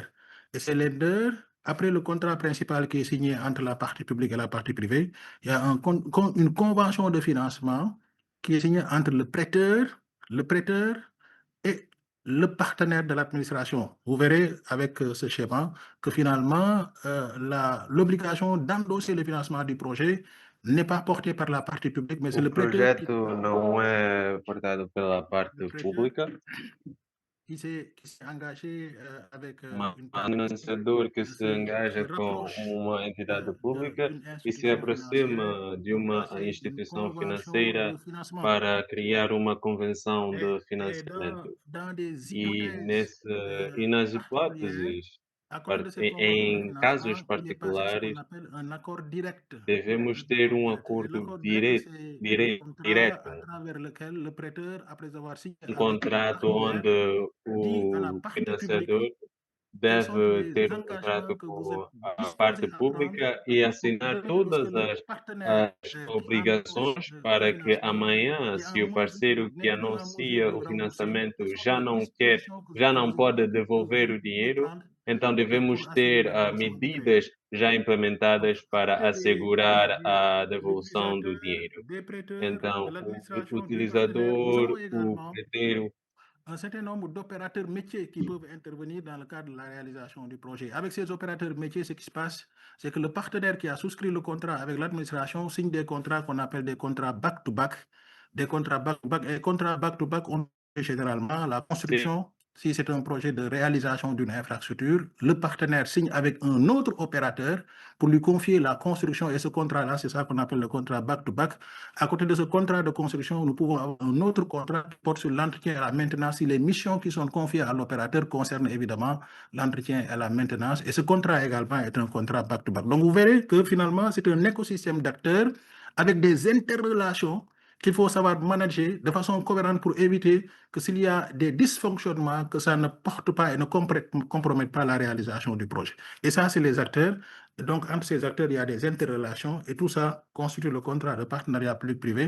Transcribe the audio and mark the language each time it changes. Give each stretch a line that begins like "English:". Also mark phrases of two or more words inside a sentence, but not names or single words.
French: Et ces lenders, après le contrat principal qui est signé entre la partie publique et la partie privée, il y a une convention de financement qui est signée entre le prêteur et le partenaire de l'administration. Vous verrez avec ce schéma que finalement, l'obligation d'endosser le financement du projet n'est pas portée par la partie publique, mais c'est
Portuguese: O
French: le prêteur
Portuguese: projeto não é portado pela
French: le
Portuguese: parte
French: prêteur
Portuguese: pública,
French: qui s'est engagé avec une
Portuguese: mas um
French: partie publique.
Portuguese: financiador que
French: Il
Portuguese: se
French: se
Portuguese: engaja com
French: rapproche
Portuguese: uma entidade pública
French: d'une
Portuguese: e se
French: institution financière
Portuguese: aproxima de
French: pour
Portuguese: uma
French: passer une
Portuguese: instituição
French: convention
Portuguese: financeira
French: de financement.
Portuguese: para criar uma convenção de
French: Et
Portuguese: financiamento.
French: dans des
Portuguese: E,
French: hypothèses
Portuguese: nesse, e nas
French: particulières,
Portuguese: hipóteses,
French: à côté de cette convention de
Portuguese: em casos
French: financement, il est passé ce qu'on
Portuguese: particulares,
French: appelle un accord direct.
Portuguese: devemos ter um
French: Et
Portuguese: acordo
French: l'accord direct, c'est le contrat
Portuguese: direto,
French: à travers lequel le prêteur, après avoir signé
Portuguese: um
French: avec le
Portuguese: contrato
French: partenaire,
Portuguese: onde
French: dit à la
Portuguese: o
French: partie publique
Portuguese: financiador
French: quels sont
Portuguese: deve
French: les
Portuguese: ter um
French: engagements
Portuguese: contrato
French: que vous êtes
Portuguese: com a parte
French: disposés à prendre
Portuguese: pública e
French: pour
Portuguese: assinar
French: demain, lorsque
Portuguese: todas
French: le partenaire
Portuguese: as
French: qui endosse
Portuguese: obrigações
French: le
Portuguese: para que
French: financement,
Portuguese: amanhã,
French: qui à
Portuguese: se
French: un
Portuguese: o
French: moment donné
Portuguese: parceiro que
French: n'est plus en mesure
Portuguese: anuncia
French: de
Portuguese: o
French: le rembourser,
Portuguese: financiamento
French: quelles sont
Portuguese: já
French: les
Portuguese: não quer,
French: dispositions
Portuguese: já
French: que
Portuguese: não
French: vous
Portuguese: pode devolver
French: devrez
Portuguese: o dinheiro,
French: prendre
Portuguese: então
French: pour
Portuguese: devemos
French: assurer
Portuguese: ter
French: la dévolution du crédit.
Portuguese: medidas já
French: Donc,
Portuguese: implementadas
French: à
Portuguese: para
French: côté
Portuguese: assegurar a
French: de
Portuguese: devolução do
French: l'utilisateur,
Portuguese: dinheiro.
French: des prêteurs, de
Portuguese: Então, o
French: l'administration, du partenaire, nous avons
Portuguese: utilizador, o
French: également
Portuguese: preteiro,
French: un certain nombre d'opérateurs métiers qui peuvent intervenir dans le cadre de la réalisation du projet. Avec ces opérateurs métiers, ce qui se passe, c'est que le partenaire qui a souscrit le contrat avec l'administration signe des contrats qu'on appelle des contrats back-to-back. Des contrats back-to-back. Et contrats back-to-back, on fait généralement la construction. Si c'est un projet de réalisation d'une infrastructure, le partenaire signe avec un autre opérateur pour lui confier la construction. Et ce contrat-là, c'est ça qu'on appelle le contrat back-to-back. À côté de ce contrat de construction, nous pouvons avoir un autre contrat qui porte sur l'entretien et la maintenance si les missions qui sont confiées à l'opérateur concernent évidemment l'entretien et la maintenance. Et ce contrat également est un contrat back-to-back. Donc vous verrez que finalement, c'est un écosystème d'acteurs avec des interrelations qu'il faut savoir manager de façon cohérente pour éviter que s'il y a des dysfonctionnements, que ça ne porte pas et ne compromette pas la réalisation du projet. Et ça, c'est les acteurs. Donc, entre ces acteurs, il y a des interrelations et tout ça constitue le contrat de partenariat public-privé.